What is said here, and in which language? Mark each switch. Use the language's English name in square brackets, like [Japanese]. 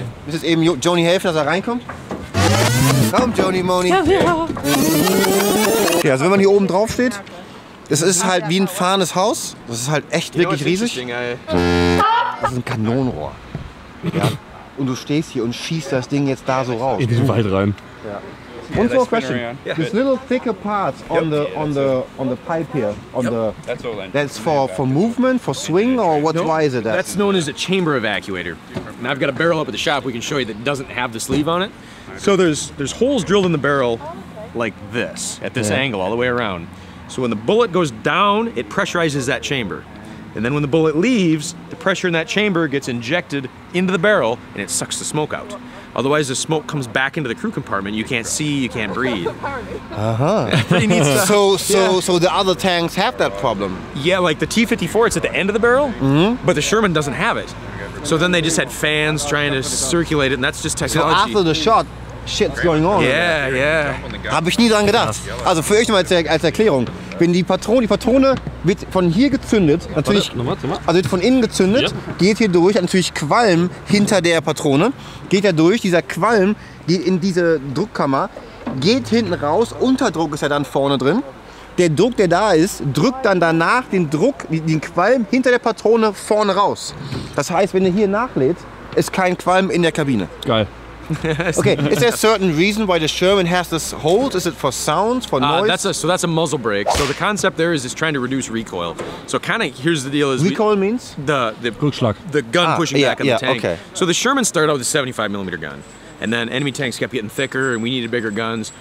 [German] Muss jetzt eben Joni helfen, dass er reinkommt? Komm, Joni Moni. Ja. Okay, also wenn man hier oben drauf steht, das ist halt wie ein fahrendes Haus. Das ist halt echt wirklich riesig. Das ist ein Kanonenrohr. Ja. Und du stehst hier und schießt das Ding jetzt da so raus. In den Wald rein. [English] Ja. One more question. These little thicker parts on the pipe here, that's for movement, for swing, or what? Why is it that? That's known as a chamber evacuator. And I've got a barrel up at the shop we can show you that doesn't have the sleeve on it. So there's holes drilled in the barrel like this, at this angle all the way around. So when the bullet goes down, it pressurizes that chamber. And then when the bullet leaves, the pressure in that chamber gets injected into the barrel and it sucks the smoke out. Otherwise, the smoke comes back into the crew compartment. You can't see, you can't breathe. Pretty neat stuff. So the other tanks have that problem. Yeah, like the T-54, it's at the end of the barrel, but the Sherman doesn't have it. So then they just had fans trying to circulate it, and that's just technology. So after the shot, shit's going on. Yeah. [German] Habe ich nie dran gedacht. Also für euch mal als Erklärung. Wenn die Patrone wird von hier gezündet, natürlich, also wird von innen gezündet, geht hier durch, natürlich Qualm hinter der Patrone, geht da durch, dieser Qualm geht in diese Druckkammer, geht hinten raus, Unterdruck ist ja dann vorne drin. Der Druck, der da ist, drückt dann danach den Qualm hinter der Patrone vorne raus. Das heißt, wenn ihr hier nachlädt, ist kein Qualm in der Kabine. Geil. [English] Okay, is there a certain reason why the Sherman has this holes? Is it for sounds, for noise? That's a muzzle brake. So the concept there is trying to reduce recoil. So kind of here's the deal: is recoil means the gun pushing back on the tank. Okay. So the Sherman started out with a 75mm gun, And then enemy tanks kept getting thicker and we needed bigger guns.